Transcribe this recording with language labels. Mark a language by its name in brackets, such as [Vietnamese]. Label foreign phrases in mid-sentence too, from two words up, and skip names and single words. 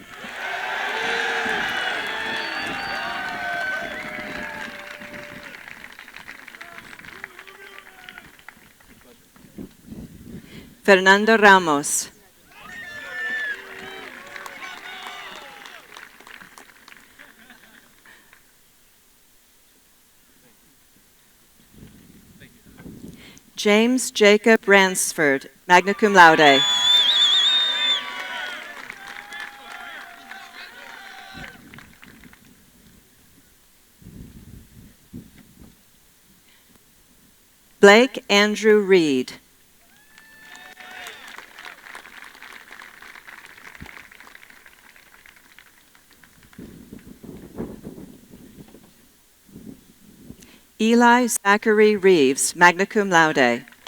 [English] Fernando Ramos. James Jacob Ransford, [Latin] magna cum laude. [English] Blake Andrew Reed. Eli Zachary Reeves, [Latin] magna cum laude.